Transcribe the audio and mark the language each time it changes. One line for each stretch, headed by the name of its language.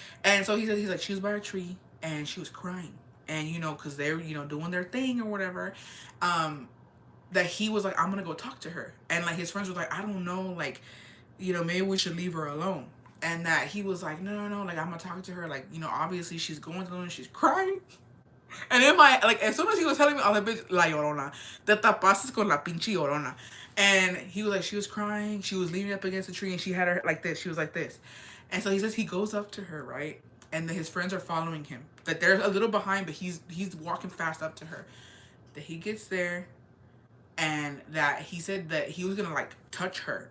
English: And so he said he's like she was by a tree and she was crying, and you know because they're doing their thing or whatever, that he was like I'm gonna go talk to her, and like his friends were like I don't know, like maybe we should leave her alone, and that he was like no, like I'm gonna talk to her, like obviously she's going through and she's crying. And in my, like, as soon as he was telling me, I was like, bitch, la llorona.
Spanish: Te tapaste con la pinche llorona.
English: And he was like, she was crying. She was leaning up against the tree and she had her like this. She was like this. And so he says he goes up to her, right? And then his friends are following him. That they're a little behind, but he's walking fast up to her. That he gets there, and that he said that he was going to, like, touch her.